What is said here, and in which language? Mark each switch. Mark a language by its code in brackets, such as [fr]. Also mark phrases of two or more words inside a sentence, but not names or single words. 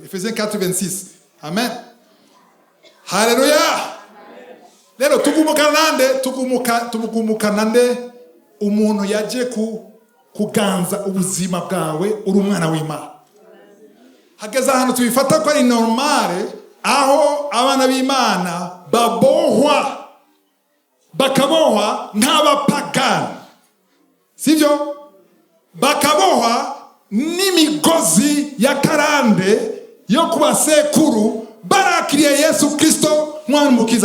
[rn] Efesiens 4:26. Amen. Haleluya. Lero tugumukana nde umuntu yaje kuganza ubuzima bwawe uri umwana w'Imana. Hageze ahantu tubifata ko ari normale aho abana b'Imana bakabohwa nk'abapagani. Sivyo? Bakabohwa n'imigozi ya karande yo kubasekuru barakiriye Yesu Kristo mwana mukiza.